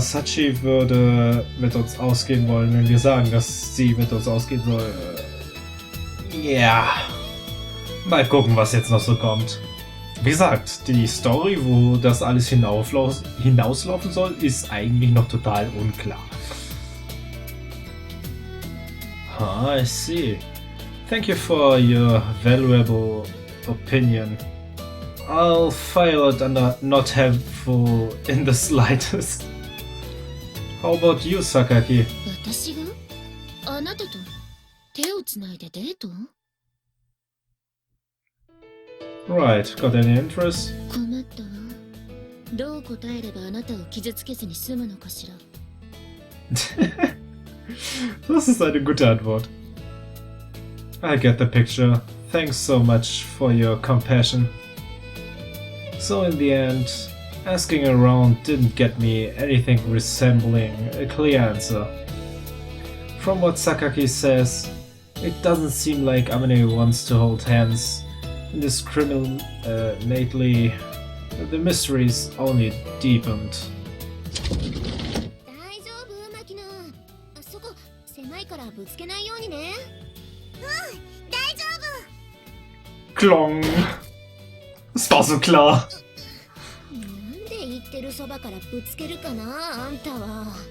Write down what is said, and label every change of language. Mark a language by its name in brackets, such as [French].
[German] Sachi würde mit uns ausgehen wollen, wenn wir sagen, dass sie mit uns ausgehen soll. Ja, mal gucken, was jetzt noch so kommt. Wie gesagt, die Story, wo das alles hinauslaufen soll, ist eigentlich noch total unklar. [English] Ah, I see. Thank you for your valuable opinion. I'll file it under not helpful in the slightest. How about you, Sakaki? [Japanese] 私があなたと手をつないでデート [English] Right, got any interest? [Japanese] 困ったわ。どう答えればあなたを傷つけずに済むのかしら。 [German] Das ist eine gute Antwort. [English] I get the picture. Thanks so much for your compassion. So in the end, asking around didn't get me anything resembling a clear answer. From what Sakaki says, it doesn't seem like Amane wants to hold hands indiscriminately. The mystery's only deepened. [Japanese] 大丈夫、マキナ。そこ狭いからぶつけないようにね。大丈夫。 [German] Klong! Das war so klar. [Japanese] なんで言ってるそばからぶつけるかな、あんたは。